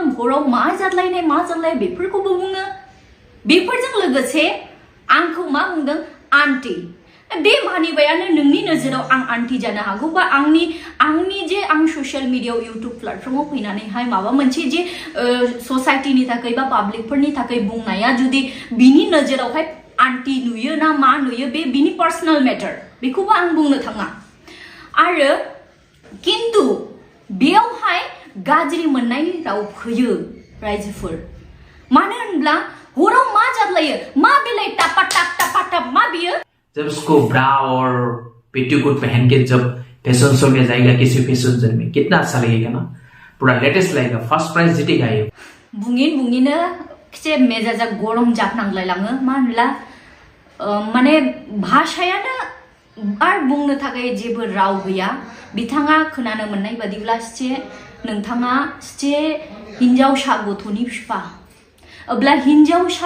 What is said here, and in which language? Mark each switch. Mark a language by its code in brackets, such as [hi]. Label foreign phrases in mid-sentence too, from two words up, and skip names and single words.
[brx] हराव मा जादलाय बेफोरखौबो बुङो बेफोरजों लोगोसे आंखौ मा बुंदों आन्टी बे मानिबायानो नोंनि नोजोराव आं आन्टी जानो हागौ बा आंनि जे आं ससियेल मिडियायाव इउटुब प्लेटफर्माव फैनानैहाय माबा मोनसे जे ससाइटिनि थाखाय बा पाब्लिकफोरनि थाखाय बुंनाया जुदि बिनि नोजोरावहाय आन्टी नुयो ना मा नुयो बे बिनि [en] personal matter [brx] बेखौबो आं बुंनो थाङा आरो किन्तु बेयावहाय गाज्रि मोननायनि राव फैयो रायजोफोर मानो होनब्ला हराव मा जादलायो मा बेलाय टापा टाप मा बियो [hi] जब उसको ब्रा और पेटीकोट पहन के जब [en] fashion show [hi] में जाएगा किसी [en] fashion show [hi] में कितना अच्छा लगेगा ना पूरा लेटेस्ट लगेगा [en] first prize [hi] जीतेगा ये [brx] बुङिनो खिसे मेजाजा गरम जाफनांलायलाङो मा होनब्ला माने भाषायानो आरो बुंनो थाखाय जेबो राव गैया बिथाङा खोनानो मोननाय बादिब्ला सासे नोंथाङा सासे हिन्जावसा गथ'नि बिफा अब्ला हिनजावसा